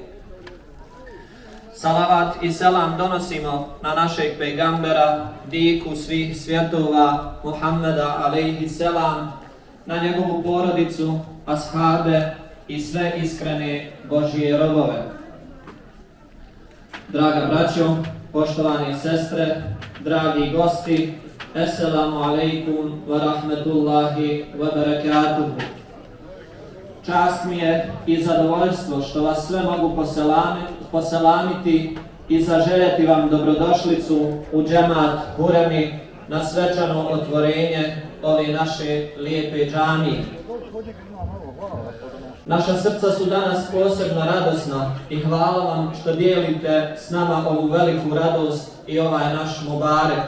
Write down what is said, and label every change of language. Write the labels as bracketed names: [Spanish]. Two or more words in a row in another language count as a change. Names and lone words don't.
[Bosnian] Salavat i selam donosimo na našeg pejgambera, diku svih svjetova, Muhammeda [Arabic] عليه السلام, [Bosnian] na njegovu porodicu, ashabe i sve iskrene Božje robove. Draga braćo, poštovani sestre, dragi gosti, [Arabic] السلام عليكم ورحمة الله وبركاته. [Bosnian] Čast mi je i zadovoljstvo što vas sve mogu poselamiti i zaželjeti vam dobrodošlicu u džemat Huremi na svečano otvorenje ove naše lijepe džamije. Naša srca su danas posebno radosna i hvala vam što dijelite s nama ovu veliku radost i ovaj naš mubarek.